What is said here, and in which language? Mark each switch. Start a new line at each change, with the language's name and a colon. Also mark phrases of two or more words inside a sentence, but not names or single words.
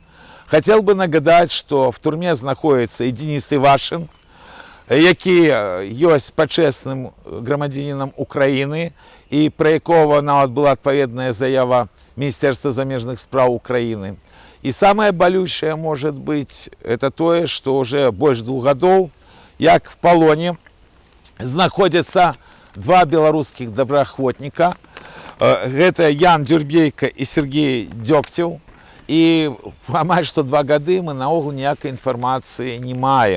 Belarusian: Хацеў бы нагадаць, што в турме знаходзіцца і Денис Івашын, які ёсць пачэсным грамадзянінам Украіны, і пра якога нават была адпаведная заява Міністэрства замежных спраў Украіны. І самае балючае,
Russian: может быть,
Belarusian: это тое, што уже больш 2 гадоў, як в палоне знаходзяцца 2 беларускіх добраахвотніка. Гэта Ян Дюрбейка і Сергей Дёгцеў. І амаль што 2 гады мы наогул ніякай інфармацыі не маем.